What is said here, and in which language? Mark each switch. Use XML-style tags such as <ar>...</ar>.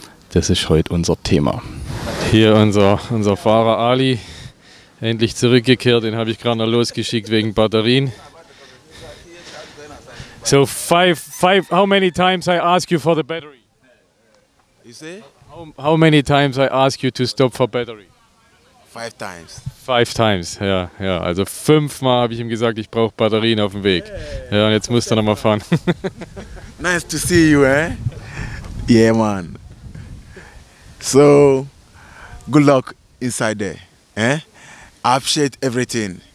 <de>Das ist heute unser Thema. Hier unser Fahrer Ali, endlich zurückgekehrt, den habe ich gerade noch losgeschickt wegen Batterien.</de> <en>So how many times I ask you for the battery? You say? How many times I ask you to stop for battery? 5 times. 5 times, ja.</en> <de>Also 5-mal habe ich ihm gesagt, ich brauche Batterien auf dem Weg. Ja, und jetzt muss er nochmal fahren.</de> <en>Nice to see you, eh? Yeah, man. So, good luck inside there, eh? I appreciate everything.</en>